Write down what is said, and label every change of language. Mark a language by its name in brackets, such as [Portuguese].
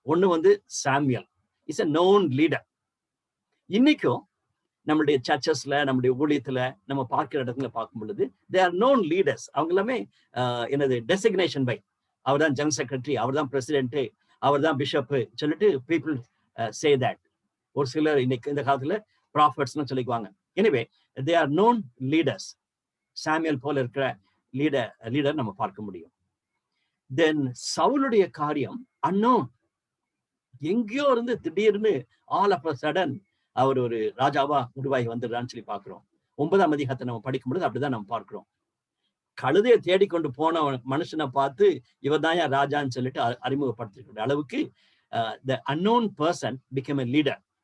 [Tamil] ஒண்ணு வந்து Samuel [English] Is a known leader. [Tamil] இன்னைக்கும் நம்மளுடைய சர்ச்சஸ்ல, நம்முடைய ஊழியத்துல நம்ம பார்க்கிற இடத்துல பார்க்கும் பொழுது [English] they are known leaders. [Tamil] அவங்க எல்லாமே என்னது டெசிக்னேஷன் பை அவர் தான் ஜெனரல் செக்ரட்டரி, அவர் தான் பிரசிடென்ட், அவர் தான் பிஷப் சொல்லிட்டு [English] People say that. [Tamil] ஒரு சிலர் இன்னைக்கு இந்த காலத்துல ப்ராஃபட்ஸ்னு சொல்லிக்குவாங்க. [English] Anyway they are known leaders. [Tamil] Samuel போல இருக்கிற லீடர் நம்ம பார்க்க முடியும். தென் சவுலுடைய காரியம் அன்னோன். எங்கேயோ இருந்து திடீர்னு [English] all of a sudden [Tamil] அவர் ஒரு ராஜாவா உருவாகி வந்துடுறான்னு சொல்லி பார்க்கிறோம். 9ஆம் அதிகாரத்தை நம்ம படிக்கும் பொழுது அப்படிதான் நம்ம பார்க்கிறோம். கழுதையை தேடிக்கொண்டு போன மனுஷனை பார்த்து இவர் தான் ராஜான்னு சொல்லிட்டு அறிமுகப்படுத்திருக்கிற அளவுக்கு [English] the unknown person became a leader.